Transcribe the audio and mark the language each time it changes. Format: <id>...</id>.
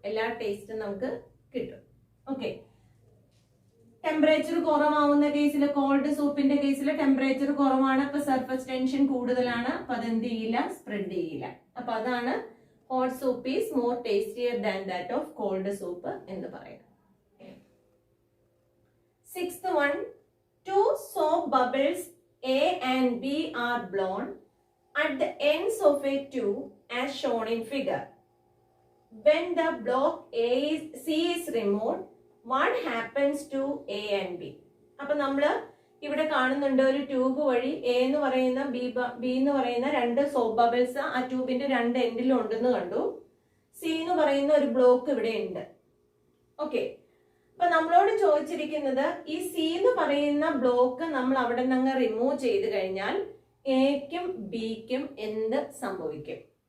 <ml>എല്ലാ ടേസ്റ്റും നമുക്ക് കിട്ടും. ഓക്കെ, ടെമ്പറേച്ചർ കുറവാവുന്ന കേസിൽ, കോൾഡ് സൂപ്പിന്റെ കേസിൽ ടെമ്പറേച്ചർ കുറവാണ്. അപ്പൊ സർഫസ് ടെൻഷൻ കൂടുതലാണ്. അപ്പൊ അതെന്ത് ചെയ്യില്ല? സ്പ്രെഡ് ചെയ്യില്ല. അപ്പൊ അതാണ്</ml> <en>hot soup is more tastier than that of cold soup</en> <ml>എന്ന് പറയുന്നത്.</ml> <en>Sixth one, two soap bubbles A and B are blown at the ends of a tube as shown in figure. When the block C is removed, what happens to A and B?</en> <ml>അപ്പൊ നമ്മള് ഇവിടെ കാണുന്നുണ്ട് ഒരു tube വഴി A എന്ന് പറയുന്ന B എന്ന് പറയുന്ന രണ്ട് സോപ്പ് ബബിൾസ് ആ ട്യൂബിന്റെ രണ്ട് എൻഡിലും ഉണ്ടെന്ന് കണ്ടു. C എന്ന് പറയുന്ന ഒരു ബ്ലോക്ക് ഇവിടെ ഉണ്ട്. ഓക്കെ, അപ്പൊ നമ്മളോട് ചോദിച്ചിരിക്കുന്നത് ഈ സി എന്ന് പറയുന്ന ബ്ലോക്ക് നമ്മൾ അവിടെ നിന്ന് റിമൂവ് ചെയ്ത് കഴിഞ്ഞാൽ എക്കും ബിക്കും എന്ത് സംഭവിക്കും?</ml>